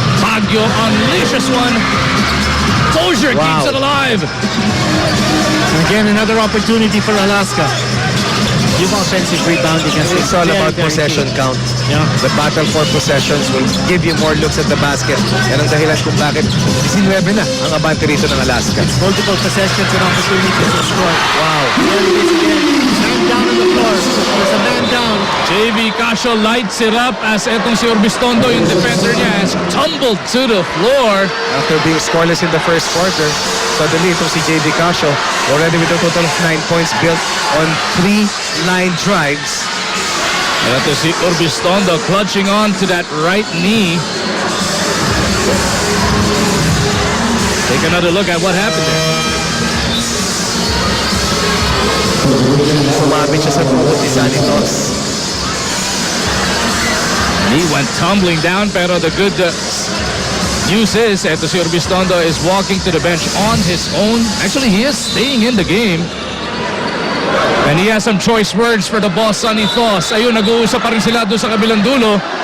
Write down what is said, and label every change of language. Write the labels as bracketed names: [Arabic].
[English] Baguio unleashes one. Dozier keeps it alive. Again, another opportunity for Alaska. Yung offensive rebounding has It's all about possession count. Yeah. The battle for possessions will give you more looks at the basket. [Filipino] Yan ang dahilan kung bakit 19 na ang abante rito ng Alaska. [English] Multiple possessions and opportunities to score. Wow. There it is again. Man down on the floor. There's a man down. JV Casio lights it up as [Filipino] etong si [English] Urbistondo, yung defender niya, has tumbled to the floor. After being scoreless in the first quarter, suddenly [Filipino] itong si [English] JV Casio already with a total of 9 points built on 3 line drives. And [Filipino] ito si [English] Urbistondo clutching on to that right knee. Take another look at what happened there. [Filipino] Sumabit siya sa tuhod ni Sanitos. [English] He went tumbling down, pero the good news is that si Urbistondo is walking to the bench on his own. Actually, he is staying in the game. And he has some choice words for the boss, Sonny Thos. [Filipino] Ayun, nag-uusap pa rin sila doon sa kabilang dulo.